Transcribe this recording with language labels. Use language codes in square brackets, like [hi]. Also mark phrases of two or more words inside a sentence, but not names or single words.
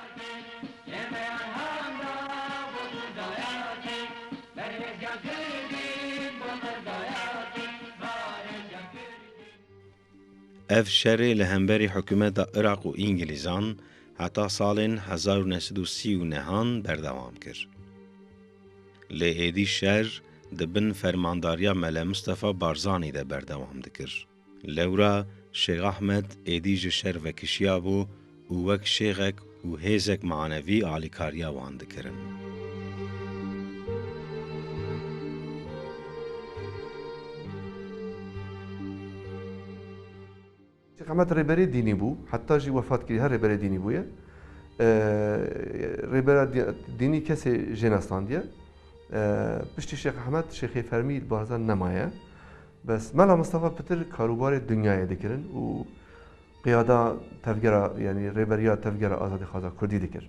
[ku] Ev şerê li hemberî hikûmeta Iraq û İngilîzan heta salên 1939 berdewam kir. Lê êdî şer di bin fermandariya Mele Mustafa Barzanî de berdewam dikir. Lewra Şêx Ahmed êdî ji şer vekişiya bû û wek şêxek û hêzek manevî alîkariya wan dikirin. شێخ ئەحمەد ڕێبەرێ دینی بوو حتا ژی وەفاتکردی هەر ڕێبەرێ دینی بووە ڕێبەرە دینی کەسێ ژێنەستاندیە پشتی شێخ ئەحمەد شێخی فەرمی بارزان نەمایە بەس مەلا مستەفا پتر کاروبارێ دنیایە دەکردن و قیادا تەفگەرە یعنی ڕێبەریا تەفگەرە ئازادی خازا کوردی دەکرد